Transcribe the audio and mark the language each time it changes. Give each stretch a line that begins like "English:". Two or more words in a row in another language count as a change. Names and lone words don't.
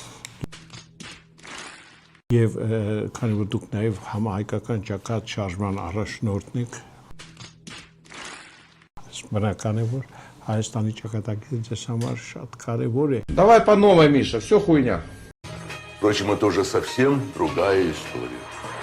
Armenian: Եվ քանի որ դուք նաև համահայկական ճակատ շարժման առաջնորդն եք, բնական է, որ Հայաստանի ճակատագիրը ձեզ համար շատ կարևոր է։
Russian: Давай по новой, Миша, все хуйня. Впрочем, это уже совсем другая история.